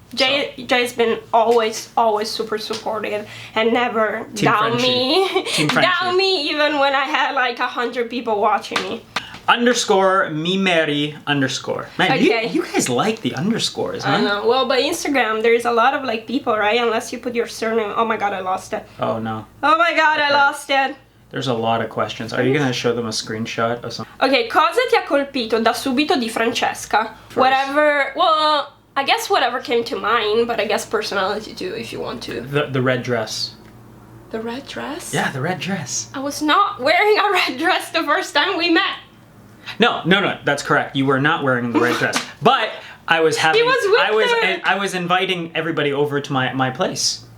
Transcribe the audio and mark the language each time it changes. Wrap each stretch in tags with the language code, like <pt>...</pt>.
<en>Jay's been always super supportive and never down me even when I had like 100 people watching me. Underscore me Mary underscore. Man, Okay. you guys like the underscores, huh? I know. Well, by Instagram, there's a lot of like people, right? Unless you put your surname. Oh my god, I lost it. Oh no. Oh my god, I lost it. There's a lot of questions. Are you gonna show them a screenshot or something?</en> <it>Ok, cosa ti ha colpito da subito di Francesca?</it> <en>Whatever, well, I guess whatever came to mind, but I guess personality too, if you want to. The red dress. The red dress? Yeah, the red dress. I was not wearing a red dress the first time we met. No, that's correct. You were not wearing the red dress. But I was having I was inviting everybody over to my place.</en>